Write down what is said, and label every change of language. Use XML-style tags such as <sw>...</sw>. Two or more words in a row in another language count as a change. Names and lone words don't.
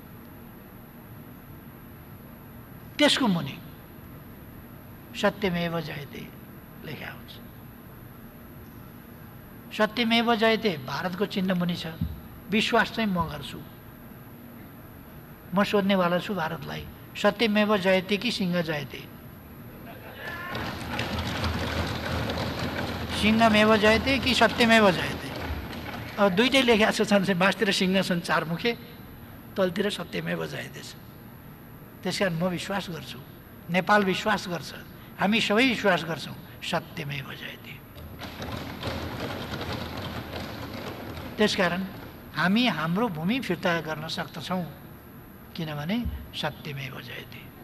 <ne>त्यसको मुनि</ne> <sa>सत्यमेव जयते</sa> <ne>लेखा हुन्छ।</ne> <sa>सत्यमेव जयते</sa> <ne>भारतको चिन्ह मुनि छ। विश्वास चाहिँ म गर्छु, म सोध्नेवाला छु भारतलाई,</ne> <sa>सत्यमेव जयते कि सिंह जयते? सिंहमेव जयते कि सत्यमेव जयते?</sa> <ne>अब दुइटै लेखा छन्, मासतिर सिंह छन् चारमुखे, तलतिर</ne> <sa>सत्यमेव जयते</sa> <ne>छ। त्यस कारण म विश्वास गर्छु, नेपाल विश्वास गर्छ, हामी सबै विश्वास गर्छौँ</ne> <sa>सत्यमेव जयते।</sa> <ne>त्यसकारण हामी हाम्रो भूमि फिर्ता गर्न सक्दछौँ, किनभने</ne> <sa>सत्यमेव जयते।</sa>